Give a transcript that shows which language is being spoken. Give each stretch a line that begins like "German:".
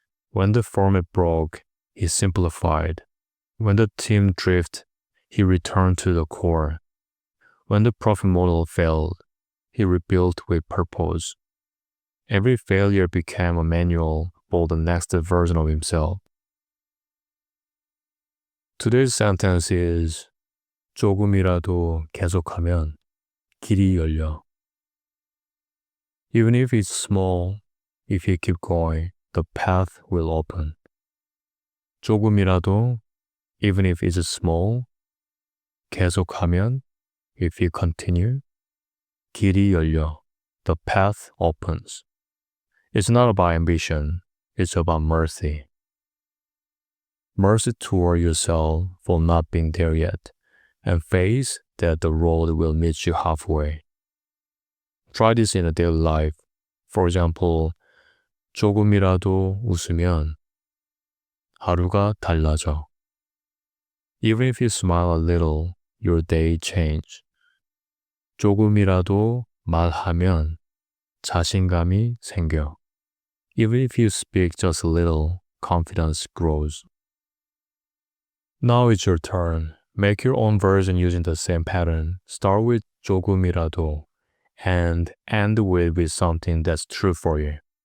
English: When the format broke, he simplified. When the team drifted, he returned to the core. When the profit model failed, he rebuilt with purpose. Every failure became a manual for the next version of himself. Today's sentence is
Korean: 조금이라도 계속하면 길이 열려.
English: Even if it's small, if you keep going, the path will open.
Korean: 조금이라도,
English: even if it's small,
Korean: 계속하면,
English: if you continue,
Korean: 길이 열려,
English: the path opens. It's not about ambition, it's about mercy. Mercy toward yourself for not being there yet, and faith that the road will meet you halfway. Try this in a daily life. For example,
Korean: 조금이라도 웃으면 하루가 달라져.
English: Even if you smile a little, your day change.
Korean: 조금이라도 말하면 자신감이 생겨.
English: Even if you speak just a little, confidence grows. Now it's your turn. Make your own version using the same pattern. Start with 조금이라도 and end with something that's true for you.